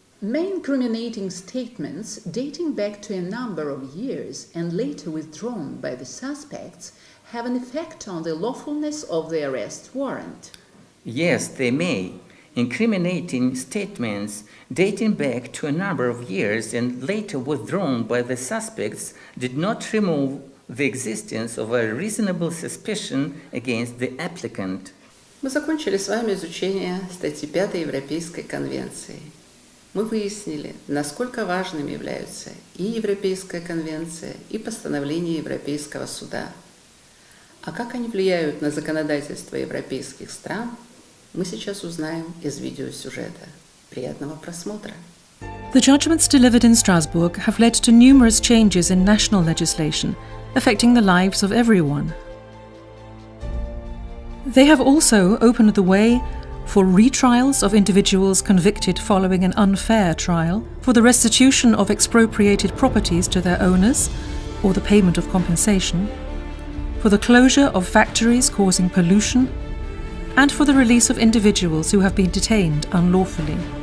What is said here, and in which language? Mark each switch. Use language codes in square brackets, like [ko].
[en] Many incriminating statements dating back to a number of years and later withdrawn by the suspects have an effect on the lawfulness of the arrest warrant. Yes, they may. Incriminating statements dating back to a number of years and later withdrawn by the suspects did not remove the existence of a reasonable suspicion against the applicant. [ru] Мы закончили с вами изучение статьи 5 Европейской конвенции. Мы выяснили, насколько важными являются и Европейская конвенция, и постановления Европейского суда. А как они влияют на законодательство европейских стран, мы сейчас узнаем из видеосюжета. Приятного просмотра! [en] The judgments delivered in Strasbourg have led to numerous changes in national legislation, affecting the lives of everyone. They have also opened the way for retrials of individuals convicted following an unfair trial, for the restitution of expropriated properties to their owners, or the payment of compensation, for the closure of factories causing pollution, and for the release of individuals who have been detained unlawfully.